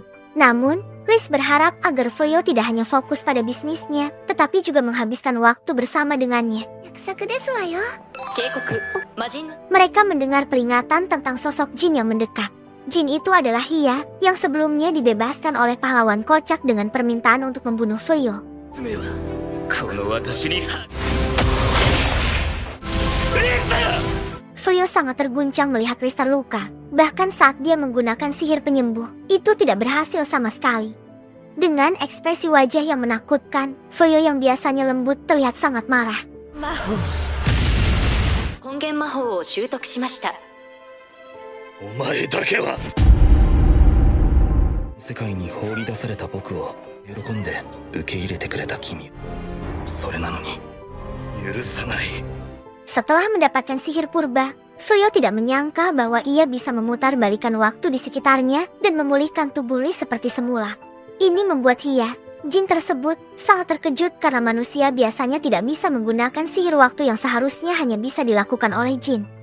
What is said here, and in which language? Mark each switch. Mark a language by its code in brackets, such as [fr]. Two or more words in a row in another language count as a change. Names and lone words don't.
[id] Namun, Riz berharap agar Fuyo tidak hanya fokus pada bisnisnya, tetapi juga menghabiskan waktu bersama dengannya. Mereka mendengar peringatan tentang sosok jin yang mendekat. Jin itu adalah Hia, yang sebelumnya dibebaskan oleh pahlawan kocak dengan permintaan untuk membunuh Fuyo. [ja] 爪はこの私に [id] Fuyo sangat terguncang melihat Riz terluka. Bahkan saat dia menggunakan sihir penyembuh, itu tidak berhasil sama sekali. Dengan ekspresi wajah yang menakutkan, Fuyo yang biasanya lembut terlihat sangat marah. [ja] 根源魔法を習得しました。お前だけは世界に放り出された僕を喜んで受け入れてくれた君。それなのに許さない [id] Setelah mendapatkan sihir purba, Fuyo tidak menyangka bahwa ia bisa memutar balikan waktu di sekitarnya dan memulihkan tubuh Riz seperti semula. Ini membuat Hia, jin tersebut, sangat terkejut karena manusia biasanya tidak bisa menggunakan sihir waktu yang seharusnya hanya bisa dilakukan oleh jin.